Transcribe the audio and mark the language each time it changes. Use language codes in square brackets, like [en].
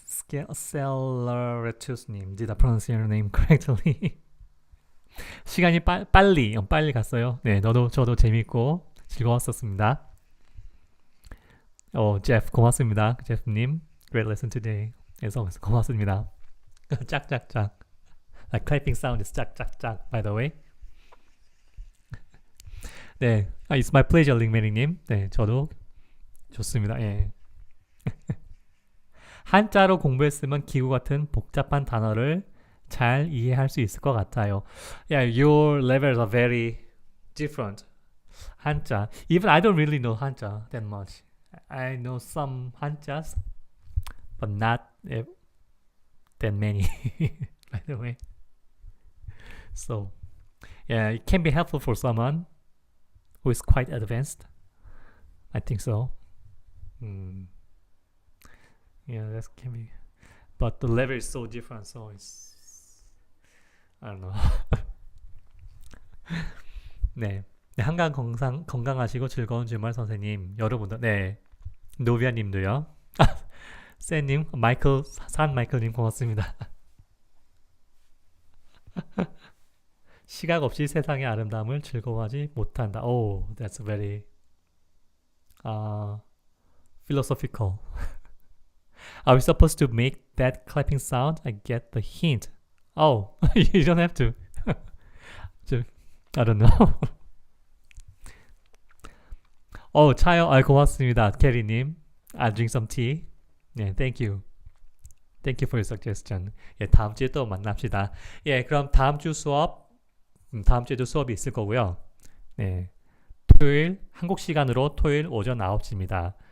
[en] Acceleratus님, did I pronounce your name correctly? [ko] 시간이 빨리 갔어요. 네, 저도 재밌고 즐거웠었습니다. 제프 고맙습니다. [en] 제프님, great lesson today. as always [ko] 고맙습니다. 짝짝짝. [en] Like clapping sound is [ko] 짝짝짝. [en] By the way. [ko] 네, [en] it's my pleasure, 링메링님. [ko] 네, 저도 좋습니다. 예. 한자로 공부했으면 기구 같은 복잡한 단어를 잘 이해할 수 있을 것 같아요. [en] Yeah, your levels are very different. [ko] 한자. [en] Even I don't really know 한자 that much. I know some 한자s, but not that many, by the way. So, yeah, it can be helpful for someone who is quite advanced I think so. Yeah, that can be. But the level is so different, so it's I don't know. [ko] 네. 네, 한강 건강하시고 즐거운 주말 선생님. 여러분도 네. 노비아님도요. 쌤님, 마이클 산 마이클님 고맙습니다. 시각 없이 세상의 아름다움을 즐거워하지 못한다. [en] Oh, that's very philosophical. Are we supposed to make that clapping sound? I get the hint. Oh, you don't have to. I don't know. [ko] 차요. 고맙습니다. [en] 캐리님. I'll drink some tea. [ko] 네, [en] thank you. Thank you for your suggestion. [ko] 예, 다음 주에 또 만납시다. 예, 그럼 다음 주 수업, 다음 주에도 수업이 있을 거고요. 네, 토요일, 한국 시간으로 토요일 오전 9시입니다.